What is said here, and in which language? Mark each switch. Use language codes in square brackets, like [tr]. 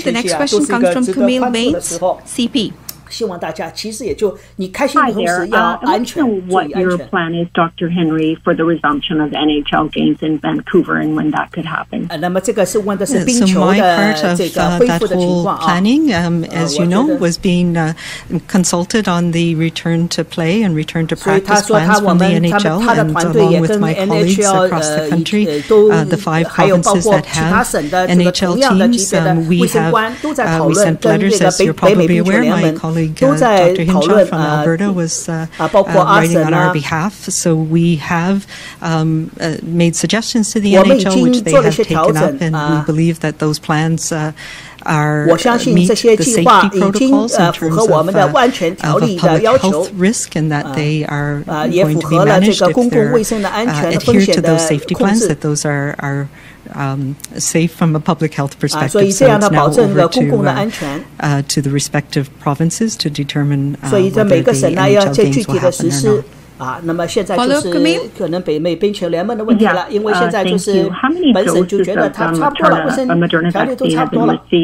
[en] The next question comes from Camille Bates, CP. [zh] 希望大家其实也就你开心的同时要安全，注意安全。 [en] What your plan is, Dr. Henry, for the resumption of NHL games in Vancouver and when that could happen? [zh] 那么这个是问的是冰球的这个恢复的情况啊。 [en] Planning, as you know, was being consulted on the return to play and return to practice plans from the NHL, and along with my colleagues across the country, the 5 provinces that have NHL teams, we sent letters, as you're probably aware. My colleagues colleague Dr. Hinshaw from Alberta was writing on our behalf. So we have made suggestions to the NHL, which they have taken up, and we believe that those plans meet the safety protocols in terms of a public health risk, and that they are going to be managed if they're adhere to those safety plans, that those are safe from a public health perspective. So it's now over to the respective provinces to determine whether the NHL games will happen or not. [zh] 那么现在就是可能北美冰球联盟的问题了，因为现在就是本省就觉得它差不多了，卫生条例都差不多了。